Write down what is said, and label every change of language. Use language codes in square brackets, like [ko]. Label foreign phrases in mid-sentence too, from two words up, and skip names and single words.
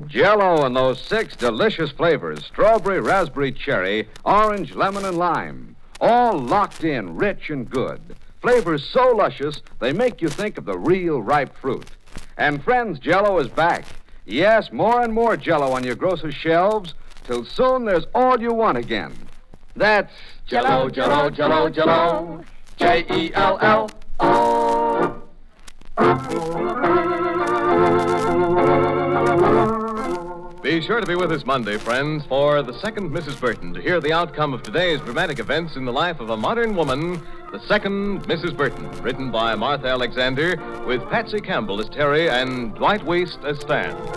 [en] Jell-O and those 6 delicious flavors, strawberry, raspberry, cherry, orange, lemon, and lime. All locked in, rich and good. Flavors so luscious, they make you think of the real ripe fruit. And friends, Jell-O is back. Yes, more and more Jell-O on your grocer's shelves, till soon there's all you want again. That's Jell-O, Jell-O, Jell-O, Jell-O. Jell-O. Be sure to be with us Monday, friends, for the second Mrs. Burton to hear the outcome of today's dramatic events in the life of a modern woman, the second Mrs. Burton, written by Martha Alexander, with Patsy Campbell as Terry and Dwight Waste as Stan.